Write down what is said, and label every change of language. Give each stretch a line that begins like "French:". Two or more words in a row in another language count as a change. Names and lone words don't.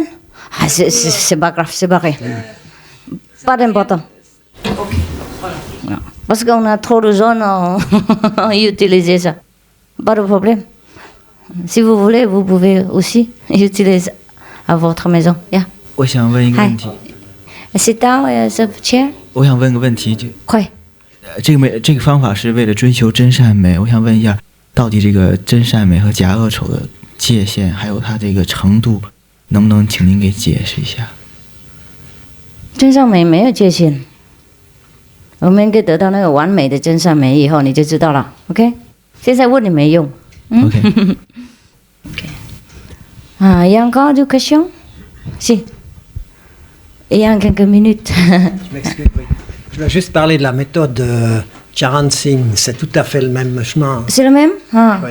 French: C'est pas grave, c'est pas rien. Pas d'important. Non. Parce qu'on a trop de jaune, on utilise ça. Pas de problème. Si vous voulez, vous pouvez aussi utiliser à votre maison. Yeah.
Chinese: 我想问一个问题。
English: Sit down, chair.
Chinese: 我想问个问题，快。这个方法是为了追求真善美。我想问一下，到底这个真善美和假恶丑的界限，还有它这个程度，能不能请您给解释一下？真善美没有界限，我们可以得到那个完美的真善美以后，你就知道了。OK， 现在问你没用。 OK。
French: Il y a encore des questions? Si. Il y a quelques minutes. Je m'excuse, oui. Je veux juste parler de la méthode Charan Singh. C'est tout à fait le même chemin. C'est le même? Oui,